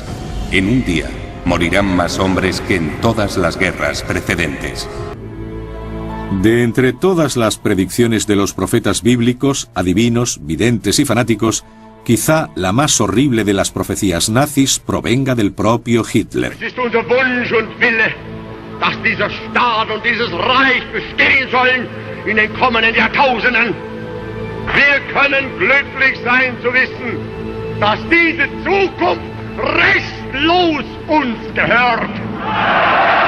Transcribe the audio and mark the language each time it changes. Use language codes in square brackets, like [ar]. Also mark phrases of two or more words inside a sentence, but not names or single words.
[es] En un día morirán más hombres que en todas las guerras precedentes. De entre todas las predicciones de los profetas bíblicos, adivinos, videntes y fanáticos, quizá la más horrible de las profecías nazis provenga del propio Hitler. [de] Es ist unser Wunsch und Wille, dass dieser Staat und dieses Reich bestehen sollen in den kommenden Jahrtausenden. Wir können glücklich sein zu wissen, dass diese Zukunft restlos uns gehört.